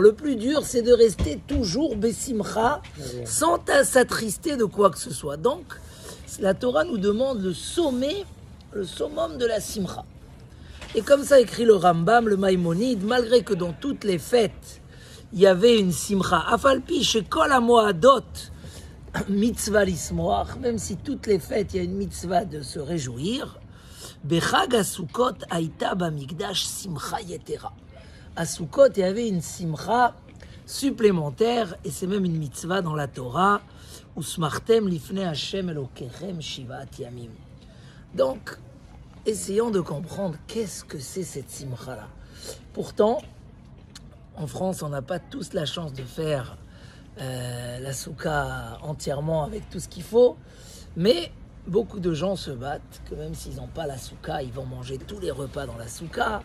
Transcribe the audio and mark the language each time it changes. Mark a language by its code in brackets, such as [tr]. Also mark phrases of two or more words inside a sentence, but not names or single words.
[fr] Le plus dur, c'est de rester toujours Besimcha sans s'attrister de quoi que ce soit. Donc, la Torah nous demande le summum de la simcha. Et comme ça écrit le Rambam, le Maïmonide, malgré que dans toutes les fêtes, il y avait une simcha, [he] אף על פי שבכל המועדות מצוה לשמוח, [fr] même si toutes les fêtes, il y a une mitzvah de se réjouir, [he] בחג הסוכות הייתה במקדש שמחה יתרה. [fr] À Sukkot, il y avait une simcha supplémentaire, et c'est même une mitzvah dans la Torah, [he] ושמחתם לפני ה' אלוקיכם שבעת ימים. [fr] Donc, essayons de comprendre qu'est-ce que c'est cette simcha-là. Pourtant, en France, on n'a pas tous la chance de faire la souka entièrement avec tout ce qu'il faut, mais beaucoup de gens se battent, que même s'ils n'ont pas la souka, ils vont manger tous les repas dans la souka.